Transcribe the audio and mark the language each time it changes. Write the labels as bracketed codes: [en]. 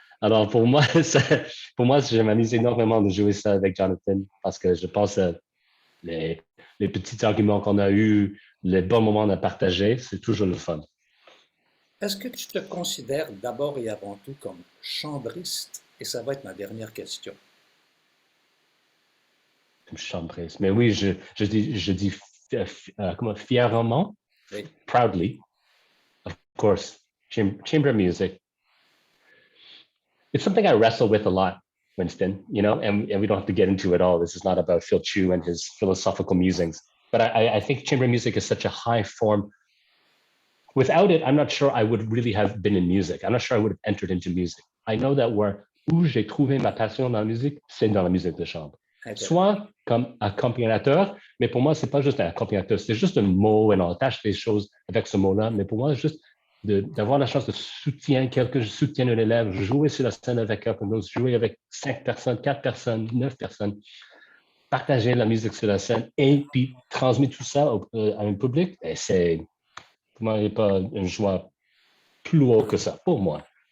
[fr] Alors pour moi, je m'amuse énormément de jouer ça avec Jonathan parce que je pense les, les petits arguments qu'on a eus, les bons moments à partager, c'est toujours le fun. Est-ce que tu te considères d'abord et avant tout comme chambriste? Et ça va être ma dernière question. Chambriste. Mais oui, je dis comment, fièrement, Oui. [en] proudly, of course, chamber music. It's something I wrestle with a lot, Winston, and we don't have to get into it all. This is not about Phil Chu and his philosophical musings. But I think chamber music is such a high form. Without it, I'm not sure I would really have been in music. I'm not sure I would have entered into music. I know that [fr] où j'ai trouvé ma passion dans la musique, c'est dans la musique de chambre. Soit comme accompagnateur, mais pour moi, c'est pas juste un accompagnateur, c'est juste un mot et on attache des choses avec ce mot-là. Mais pour moi, juste d'avoir la chance de soutenir quelqu'un, je soutiens un élève, jouer sur la scène avec quelqu'un d'autre, jouer avec 5 personnes, 4 personnes, 9 personnes, partager la musique sur la scène et puis transmettre tout ça à un public, et c'est, pour moi, il n'y a pas une joie plus haut que ça, pour moi.